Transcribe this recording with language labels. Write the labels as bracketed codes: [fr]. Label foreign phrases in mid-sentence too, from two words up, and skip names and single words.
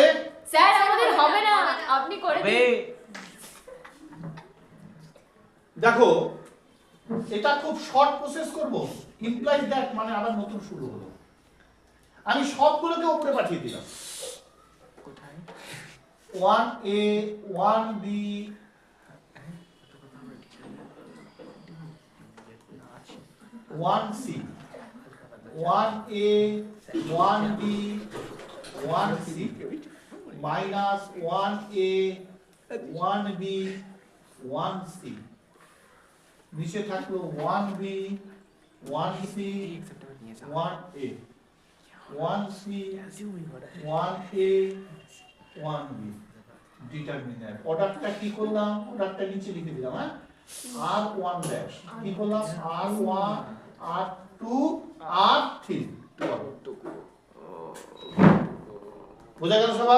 [bn] স্যার আমাদের হবে না, আপনি করে দিন। দেখো এটা খুব শর্ট প্রসেস করব। [en] implies that [bn] মানে আবার নতুন শুরু হলো। আমি সবগুলোকে উপরে পাঠিয়ে দিলাম। কোথায়? 1a 1b 1c 1a 1b 1c minus 1a 1b 1c, নিচে থাকলো 1b, 1c, 1a, 1c, 1a, 1b, ডিটারমিনার। অর্ডারটা কি করলাম? অর্ডারটা নিচে লিখে দিলাম, হ্যাঁ? R1 ড্যাশ কি করলাম? R1, R2, R3। বোঝা গেল সবার?